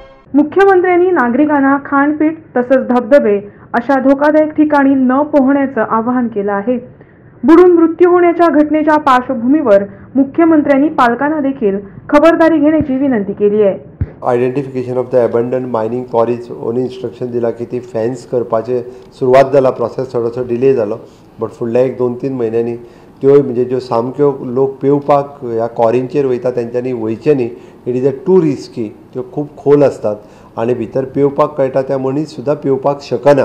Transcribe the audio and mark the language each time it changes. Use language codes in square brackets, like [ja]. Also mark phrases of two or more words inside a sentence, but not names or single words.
[mr] मुख्यमंत्र्यांनी नागरिकांना खाणपीठ तसंच धबधबे अशा धोकादायक ठिकाणी न पोहण्याचं आवाहन केलं आहे। बुडून मृत्यू होण्याच्या घटनेच्या पार्श्वभूमीवर मुख्यमंत्र्यांनी पालकांना देखील खबरदारी घेण्याची विनंती केली आहे। [en] identification of the abandoned mining quarries [kok] ओनी इन्स्ट्रक्शन दिला की ती फेन्स करपाचे सुरवात जाला, प्रोसेस थोडोसो डिले जालो, बट फुडल्या 1-2-3 म्हयन्यांनी त्यो म्हणजे ज्यो सामक्यो लोक पेवपाक ह्या क्वॉरींचेर वयता तेंच्यांनी वयचे न्ही। [en] it is too risky, [kok] त्यो खूब खोल असतात आनी भितर पेवपाक कळटा त्या मनीस सुद्दां पेवपाक शकना।